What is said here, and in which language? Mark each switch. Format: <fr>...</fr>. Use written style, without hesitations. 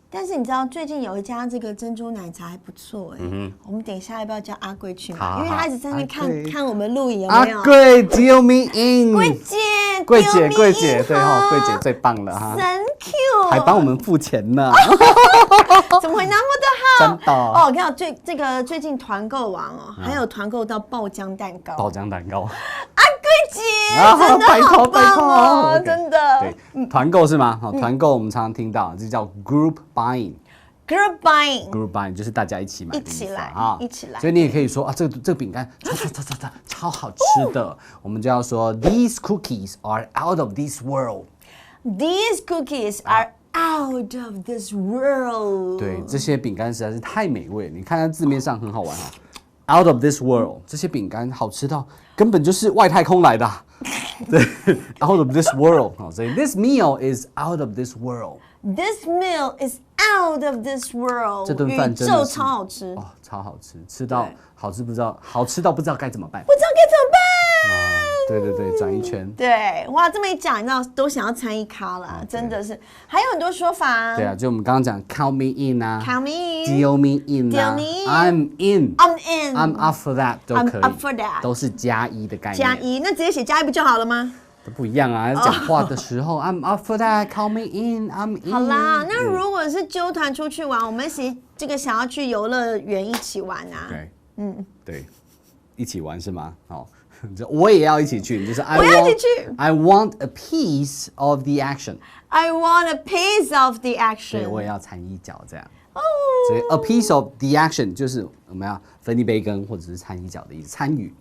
<zh>但是你知道最近有一家这个珍珠奶茶还不错哎，我们等一下要不要叫阿贵去买？因为他一直在那边看我们录影有没有？</zh> <en>阿贵 deal me in。</en> <zh>贵姐，贵姐，对哈，贵姐最棒了哈。</zh> <en>Thank you，</en> <zh>还帮我们付钱呢。怎么会那么的好？真的哦，我看到最近团购网哦，还有团购到爆浆蛋糕。爆浆蛋糕。阿贵姐，真的好棒哦，真的。对，团购是吗？好，团购我们常常听到，这叫 group buying。group buying 就是大家一起买的意思啊，一起来。所以你也可以说啊，这个饼干超好吃的，我们就要说</zh> <en>These cookies are out of this world. These cookies are out of this world.</en> <zh>对，这些饼干实在是太美味了，你看它字面上很好玩哈。</zh> <en>Out of this world，</en> <zh>这些饼干好吃到根本就是外太空来的。</zh> <en>对 ，out of this world， 所以 this meal is out of this world. This meal is out of this world.</en> <zh>这顿饭真的是宇宙超好吃哦，超好吃，吃到好吃到不知道该怎么办。不知道该怎么办。对，转一圈。对，哇，这么一讲，你知道都想要参一咖了，真的是。还有很多说法啊。对啊，就我们刚刚讲</zh> <en>count me in</en> <zh>啊</zh> <en>，count me in， deal me in 啊 deal me in， I'm in，I'm in，I'm up for that 都可以 I'm up for that，</en> <zh>都是加一的概念。加一，那直接写加一不就好了吗？都不一样啊，讲话的时候</zh> <en>I'm up for that， count me in，I'm in。</en> <zh>好啦，那如果是揪团出去玩，我们这个想要去游乐园一起玩啊。对，对，一起玩是吗？好。我也要一起去，就是我要一起去。</zh> <en>I want a piece of the action. I want a piece of the action.</en> <zh>对，我也要掺一脚这样。哦。所以</zh> <en>a piece of the action</en> <zh>就是我们要分一杯羹或者是掺一脚的意思，参与。</zh>